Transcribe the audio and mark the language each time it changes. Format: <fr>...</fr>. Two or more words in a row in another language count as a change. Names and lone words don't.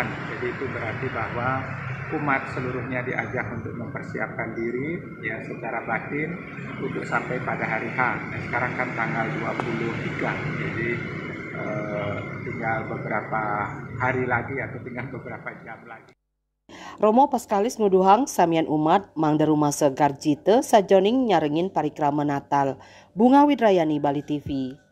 <id>Jadi itu berarti bahwa umat seluruhnya diajak untuk mempersiapkan diri, ya, secara batin untuk sampai pada hari H. Nah, sekarang kan tanggal 23, jadi tinggal beberapa hari lagi atau tinggal beberapa jam lagi.</id> <ban>Romo Paskalis nuduhang samian umat mangda rumah segar jite sajoning nyarengin parikrama Natal. Bunga Widrayani, Bali TV.</ban>